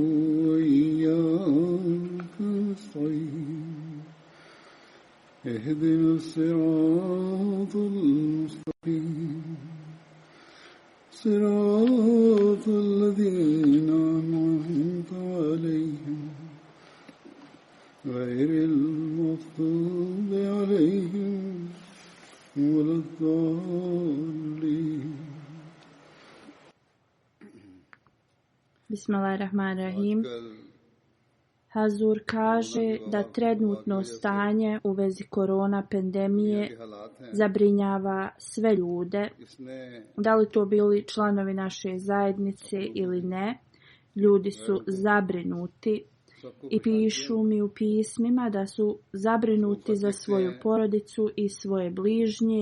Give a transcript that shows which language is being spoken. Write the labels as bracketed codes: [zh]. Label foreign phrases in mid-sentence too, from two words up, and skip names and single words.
[ar] وإياك نستعين اهدنا الصراط المستقيم صراط الذين أنعمت عليهم غير المغضوب عليهم ولا الضالين. بسم الله الرحمن الرحيم. [bs] Hazur kaže da trenutno stanje u vezi korona pandemije zabrinjava sve ljude. Da li to bili članovi naše zajednice ili ne, ljudi su zabrinuti i pišu mi u pismima da su zabrinuti za svoju porodicu i svoje bližnje.